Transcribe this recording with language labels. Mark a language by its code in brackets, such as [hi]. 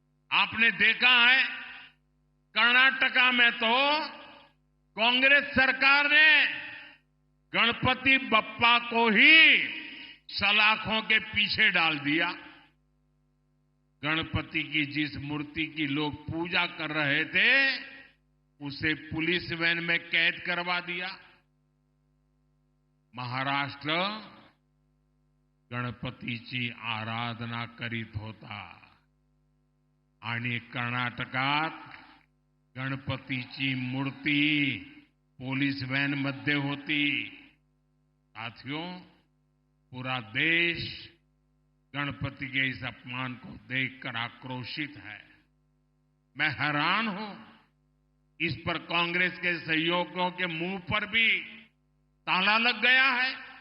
[hi] आपने देखा है, कर्नाटका में तो कांग्रेस सरकार ने गणपति बप्पा को ही सलाखों के पीछे डाल दिया। गणपति की जिस मूर्ति की लोग पूजा कर रहे थे उसे पुलिस वैन में कैद करवा दिया। [mr] महाराष्ट्र गणपतीची आराधना करीत होता आणि कर्नाटकात गणपतीची मूर्ती पोलीस वैन मध्ये होती। [hi] साथियों, पूरा देश गणपति के इस अपमान को देखकर आक्रोशित है। मैं हैरान हूं, इस पर कांग्रेस के सहयोगियों के मुंह पर भी ताला लग गया है।